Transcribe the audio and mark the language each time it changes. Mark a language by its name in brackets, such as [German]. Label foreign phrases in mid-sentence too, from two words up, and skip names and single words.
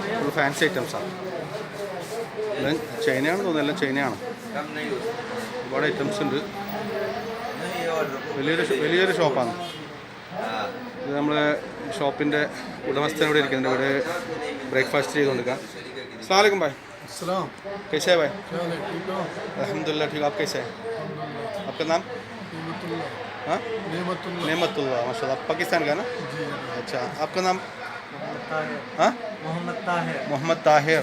[Malayalam] ഫുൾ ഫാൻസി ഐറ്റംസാണ്. എല്ലാം ചൈനയാണ് തോന്നുന്നത്, എല്ലാം ചൈനയാണ്. ഒരുപാട് ഐറ്റംസ് ഉണ്ട്. വലിയൊരു ഷോപ്പാണ് ഇത്. നമ്മളെ ഷോപ്പിൻ്റെ ഉടമസ്ഥൻ ഇവിടെ ഇരിക്കുന്നുണ്ട്. ഇവിടെ ബ്രേക്ക്ഫാസ്റ്റ് ചെയ്തുകൊണ്ടിരിക്കാം. [Arabic] السلام عليكم भाई. [Hindi] सलाम. कैसे है भाई? क्या हाल है? ठीक हो? अल्हम्दुलिल्लाह ठीक. आप कैसे हैं? आपका नाम? नेमतुल्लाह. हाँ, नेमतुल्लाह. नेमतुल्लाह, माशाल्लाह. आप पाकिस्तान का ना? जी. अच्छा, आपका नाम? ताहिर. हाँ, मोहम्मद ताहिर. मोहम्मद ताहिर.